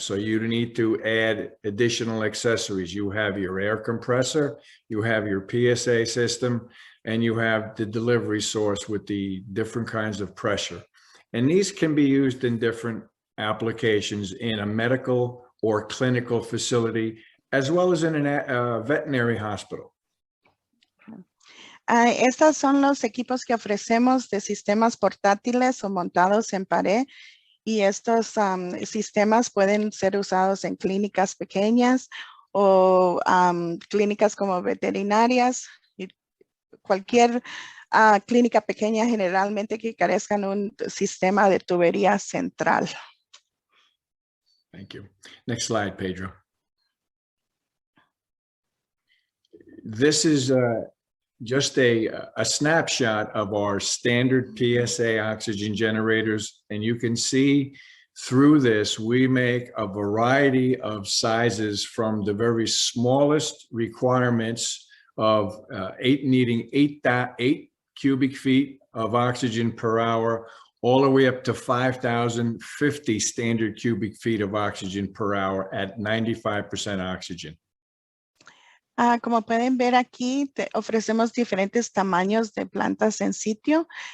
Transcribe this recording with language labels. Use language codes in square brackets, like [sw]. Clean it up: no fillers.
[en] So you need to add additional accessories. You have your air compressor, you have your PSA system, and you have the delivery source with the different kinds of pressure. And these can be used in different applications in a medical or clinical facility, as well as in a veterinary hospital. [es] Estos son los equipos que ofrecemos de sistemas portátiles o montados en pared. Y estos sistemas pueden ser usados en clínicas pequeñas o clínicas como veterinarias. Y cualquier clínica pequeña generalmente que carezcan un sistema de tubería central. [en] Thank you. Next slide, Pedro. This is just a snapshot of our standard PSA oxygen generators. And you can see through this, we make a variety of sizes from the very smallest requirements of needing 8 cubic feet of oxygen per hour, all the way up to 5,050 standard cubic feet of oxygen per hour at 95% oxygen. [es] Como pueden ver aquí, ofrecemos diferentes tamaños de plantas en sitio.